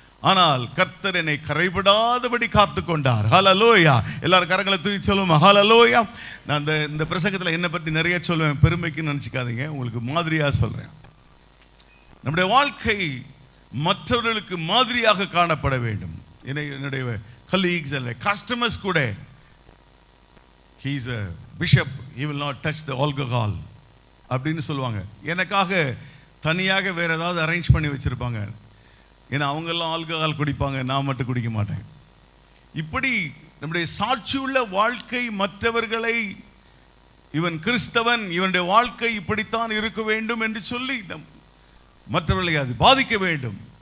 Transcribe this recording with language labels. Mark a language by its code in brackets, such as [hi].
[ta] ஆனால் கர்த்தர் என்னை கரைபடாதபடி காத்து கொண்டார். ஹல்லேலூயா. எல்லாரும் கரங்களை தூக்கி சொல்லுவோம், ஹல்லேலூயா. நான் இந்த பிரசங்கத்தில் என்னை பற்றி நிறைய சொல்லுவேன், பெருமைக்கு நினச்சிக்காதீங்க, உங்களுக்கு மாதிரியாக சொல்கிறேன். நம்முடைய வாழ்க்கை மற்றவர்களுக்கு மாதிரியாக காணப்பட வேண்டும். என்னுடைய கலீக்ஸ் அல்ல கஸ்டமர்ஸ் கூட, [en] he is a bishop, he will not touch the alcohol [ta] அப்படின்னு சொல்லுவாங்க. எனக்காக தனியாக வேறு ஏதாவது அரேஞ்ச் பண்ணி வச்சுருப்பாங்க. ஏன்னா அவங்கெல்லாம் ஆல்கஹால் குடிப்பாங்க, நான் மட்டும் குடிக்க மாட்டேன். இப்படி நம்முடைய சாட்சியுள்ள வாழ்க்கை மற்றவர்களை, இவன் கிறிஸ்தவன், இவனுடைய வாழ்க்கை இப்படித்தான் இருக்க வேண்டும் என்று சொல்லி மற்றவர்களை அது பாதிக்க வேண்டும்.